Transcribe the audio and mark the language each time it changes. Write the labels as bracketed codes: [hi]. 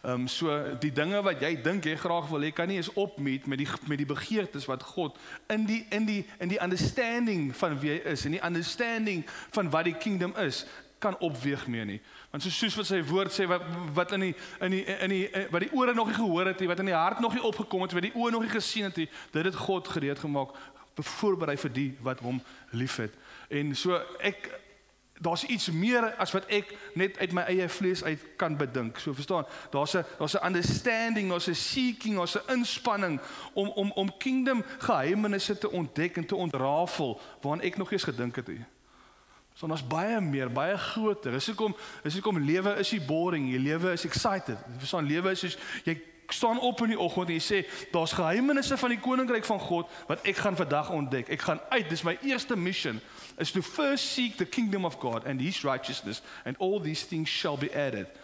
[af] So die dinge wat jy dink jy graag wil hê, kan nie eens opmeet met die begeertes wat God in die understanding van wie hy is, in die understanding van wat die kingdom is, kan opweeg meer nie. Want soos wat sy woord sê wat wat die ore nog nie gehoor het nie, wat in die hart nog nie opgekom het, wat die oë nog nie gesien het nie, dit het God gereed gemaak, voorberei vir die wat hom liefhet. En so daar's iets meer as wat ek net uit my eie vlees uit kan bedink. So verstaan, daar's 'n understanding, daar's 'n seeking, daar's 'n inspanning om kingdom geheimenisse te ontdek en te ontrafel waaraan ek nog eens gedink het. So daar's baie meer, baie groter. Is hoekom lewe is nie boring, jy lewe is excited. Verstaan, lewe is soos jy staan op in die oggend en jy sê daar's geheimenisse van die koninkryk van God wat ek gaan vandag ontdek. Ek gaan uit, dis my eerste [en] mission is to first seek the kingdom of God and his righteousness and all these things shall be added.